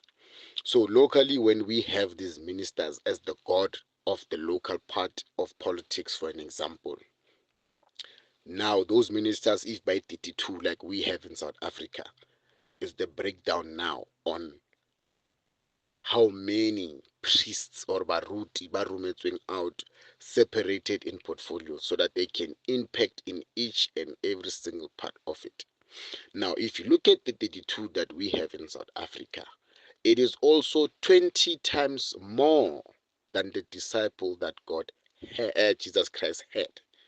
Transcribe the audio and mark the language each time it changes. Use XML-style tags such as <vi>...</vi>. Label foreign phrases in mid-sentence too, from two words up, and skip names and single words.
<en>So locally, when we have these ministers as the god of the local part of politics, for an example, now those ministers, if by 32 like we have in South Africa, is the breakdown now on how many priests or</en> <tn>baruti ba rometsweng</tn> <en>out, separated in portfolios, so that they can impact in each and every single part of it. Now, if you look at the 32 that we have in South Africa, it is also 20 times more than the disciple that Jesus Christ had.</en>